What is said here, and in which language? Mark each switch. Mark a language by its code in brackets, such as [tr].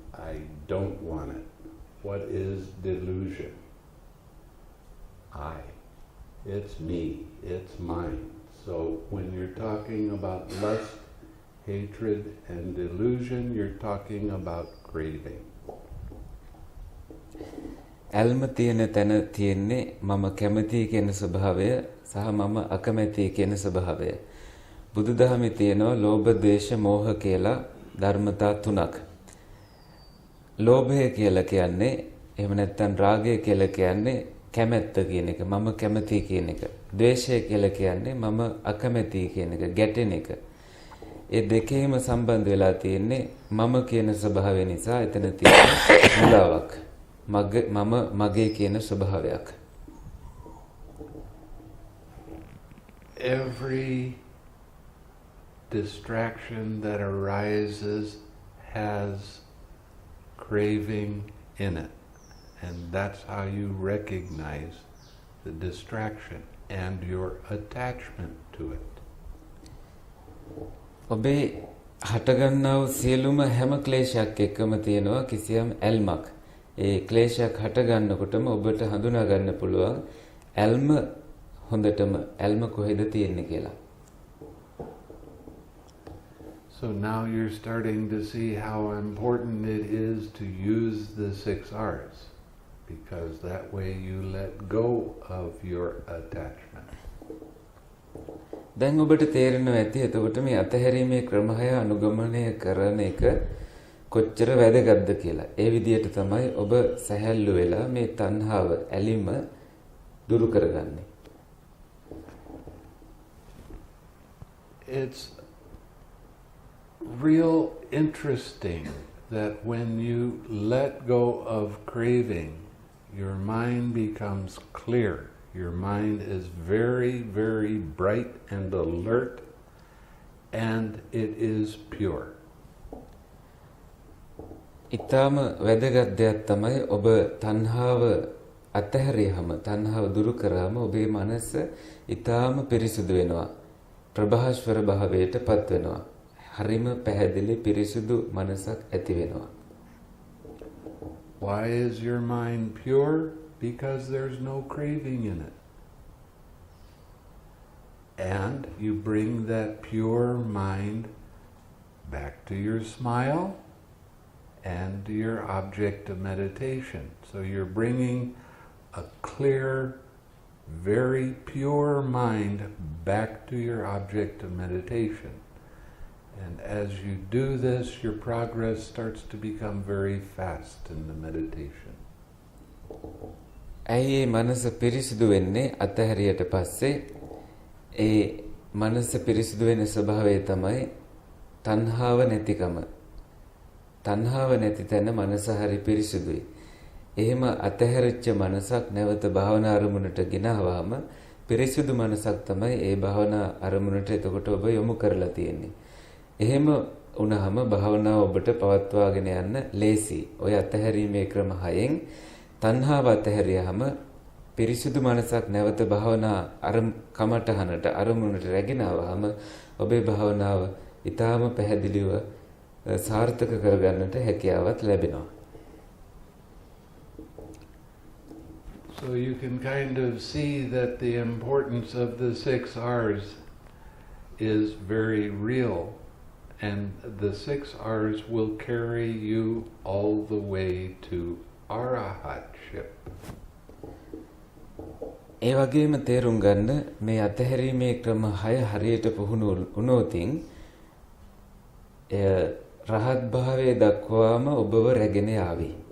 [en] I don't want it. What is delusion? I. It's me. It's mine. So when you're talking about lust, hatred, and delusion, you're talking about craving. [si] ඇල්ම තියෙන තැන තියෙන්නේ මම කැමති කියන ස්වභාවය සහ මම අකමැති කියන ස්වභාවය. බුදුදහමේ තියෙනවා ලෝභ, ද්වේෂ, මෝහ කියලා ධර්මතා 3ක්. ලෝභය කියලා කියන්නේ එහෙම නැත්නම් රාගය කියලා කියන්නේ කැමැත්ත කියන එක, මම කැමති කියන එක. ද්වේෂය කියලා කියන්නේ මම අකමැති කියන එක, ගැටෙන එක. ඒ දෙකේම සම්බන්ධ වෙලා තියෙන්නේ මම කියන ස්වභාවය නිසා එතන තියෙන මුලාවක්. මම මගේ කියන ස්වභාවයක්. [en] Every distraction that arises has craving in it. And that's how you recognize the distraction and your attachment to it. [si] ඔබේ හටගන්නා වූ සියලුම හැම ක්ලේශයක් එක්කම තියෙනවා කිසියම් ඇල්මක්. ඒ ක්ලේශයක් හටගන්නකොටම ඔබට හඳුනා ගන්න පුළුවන් ඇල්ම හොඳටම ඇල්ම කොහෙද තියෙන්නේ කියලා. [en] So now you're starting to see how important it is to use the 6 R's, because that way you let go of your attachment. [si] දැන් ඔබට තේරෙනවා ඇති එතකොට මේ අතහැරීමේ ක්‍රමය අනුගමනය කරන එක කොච්චර වැදගත්ද කියලා. ඒ විදිහට තමයි ඔබ සැහැල්ලු වෙලා මේ තණ්හාව ඇලිම දුරු කරගන්නේ. [en] It's real interesting that when you let go of craving, your mind becomes clear. Your mind is very, very bright and alert, and it is pure. [si] ඊටම වැදගත් දෙයක් තමයි ඔබ තණ්හාව අතහැරියහම තණ්හාව දුරු කරාම ඔබේ මනස ඊටම පිරිසුදු වෙනවා. ප්‍රභාස්වර භාවයට පත් වෙනවා. හරිම පැහැදිලි පිරිසුදු මනසක් ඇති වෙනවා. [en] Why is your mind pure? Because there's no craving in it. And you bring that pure mind back to your smile and to your object of meditation. So you're bringing a clear, very pure mind back to your object of meditation. And as you do this, your progress starts to become very fast in the meditation. [si] ඇයි මනස පිරිසිදු වෙන්නේ අතහැරියට පස්සේ ඒ මනස පිරිසිදු වෙන ස්වභාවය තමයි තණ්හාව නැතිකම. තණ්හාව නැති තැන මනස හරි පිරිසිදුයි. එහෙම අතහැරිච්ච මනසක් නැවත භාවනා අරමුණට ගෙනාවාම පිරිසිදු මනසක් තමයි ඒ භාවනා අරමුණට එතකොට ඔබ යොමු කරලා තියෙන්නේ. එහෙම වුණාම භාවනාව ඔබට පවත්වාගෙන යන්න ලේසි. ඔය අතහැරීමේ ක්‍රම 6න් තණ්හාව අතහැරියාම පිරිසිදු මනසක් නැවත භාවනා කමඨහනට අරමුණට රැගෙන ආවම ඔබේ භාවනාව ඊටාම පැහැදිලිව සාර්ථක කරගන්නට හැකියාවක් ලැබෙනවා. [en] So you can kind of see that the importance of the 6 R's is very real, and the 6 R's will carry you all the way to arahatship. [si] ඒ වගේම තේරුම් ගන්න මේ අතහැරීමේ ක්‍රම 6 හරියට පුහුණු වුණොතින් රහත් භාවයේ දක්වාම ඔබව රැගෙන ආවි.